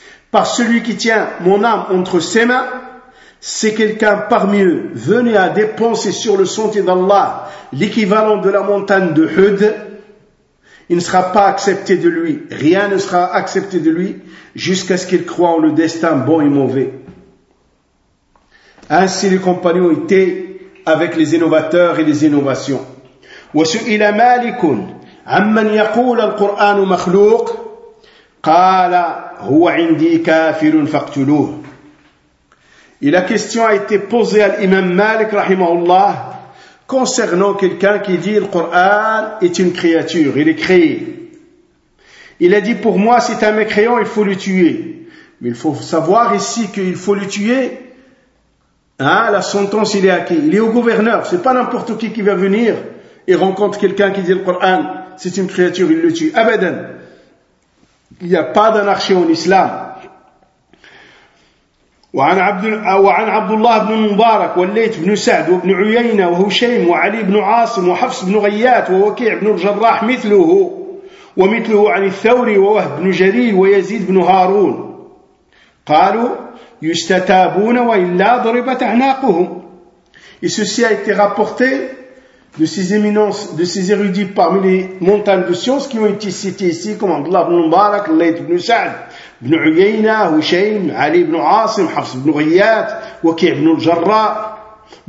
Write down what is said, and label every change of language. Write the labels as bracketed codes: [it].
[fr] Par celui qui tient mon âme entre ses mains, c'est quelqu'un parmi eux venu à dépenser sur le sentier d'Allah l'équivalent de la montagne de Hud. Il ne sera pas accepté de lui, rien ne sera accepté de lui jusqu'à ce qu'il croie en le destin bon et mauvais. Ainsi les compagnons étaient avec les innovateurs et les innovations. [ar] وسئل مالك عمن يقول القرآن مخلوق قال هو عندي كافر فاقتلوه. [fr] Et la question a été posée à l'imam Malik rahimahullah concernant quelqu'un qui dit le Coran est une créature, il est créé. Il a dit pour moi c'est un mécréant, il faut le tuer. Mais il faut savoir ici qu'il faut le tuer. Hein, la sentence il est acquise. Il est au gouverneur, c'est pas n'importe qui va venir. Il rencontre quelqu'un qui dit le Coran, c'est une créature, il le tue. Abadan. Il n'y a pas d'anarchie en islam. [ar] وعن عبد الله بن المبارك والليث بن سعد وابن عيينة وهشيم وعلي بن عاصم وحفص بن غيات ووكيع بن الجراح مثله ومثله عن الثوري ووهب بن جرير ويزيد بن هارون قالوا يستتابون وإلا ضربت أعناقهم. [fr] Et ceci a été rapporté de ces éminences, de ces érudits parmi les montagnes de science qui ont été cités ici, comme Abdullah ibn Mubarak, Layth ibn Sa'd, ibn Uyayna, Hushaym, Ali ibn Asim, Hafs ibn Ghiyat, Waqi' ibn al-Jarrah.